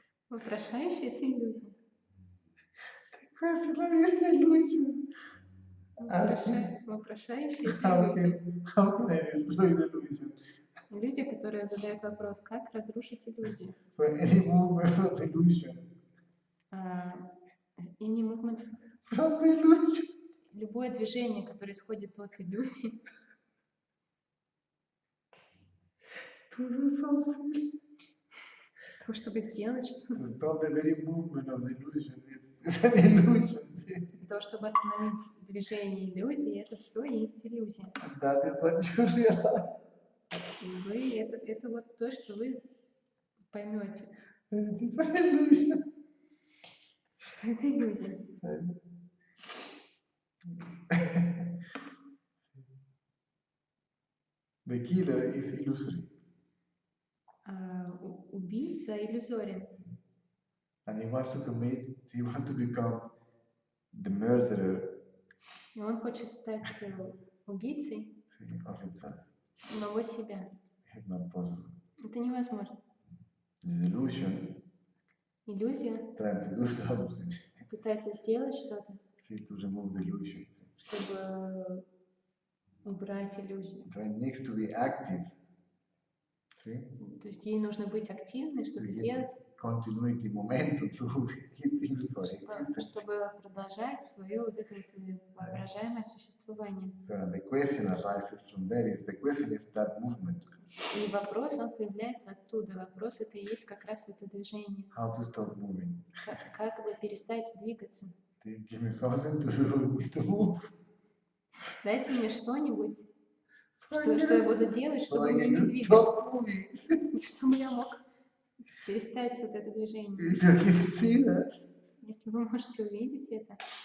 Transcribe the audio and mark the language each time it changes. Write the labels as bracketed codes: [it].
[ru] Вопрошающий — это иллюзия. [en] The questioner is illusion. [ru] Вопрошающий — это иллюзия. [en] How can I destroy the illusion? [ru] Иллюзия, которая задает вопрос, как разрушить иллюзию. [en] So any movement of illusion Any movement, from the illusion [ru] любое движение, которое исходит от иллюзии, [en] to do something. [ru] того, чтобы сделать что-то, [en] To stop the very movement of the illusion is an illusion. [ru] для того, чтобы остановить движение иллюзии, это все есть иллюзия. [en] That is what you realize. [ru] И вы, это вот то, что вы поймете, [en] It is an illusion. [ru] что это иллюзия. [en] The killer is illusory. [ru] Убийца иллюзорен. [en] And he wants to become the murderer [ru] И он хочет стать убийцей [en] of himself. [ru] самого себя. [en] It's not possible. [ru] Это невозможно. [en] This illusion, [ru] Иллюзия [en] trying to do something, [ru] пытается сделать что-то, [en] to remove the illusion. [ru] чтобы убрать иллюзию. [en] So it needs to be active. See? [ru] То есть ей нужно быть активной, что-то делать, [en] Continuity, momentum to its illusory existence. [ru] чтобы продолжать свое вот это вот воображаемое существование. [en] So the question arises from there. The question is that movement. [ru] И вопрос, он появляется оттуда. Вопрос — это и есть как раз это движение. [en] How to stop moving? [ru] Как бы перестать двигаться? [en] Give me something to move. [ru] Дайте мне что-нибудь, что я буду делать, чтобы мне не двигаться, чтобы я мог перестать вот это движение. Если вы можете увидеть это.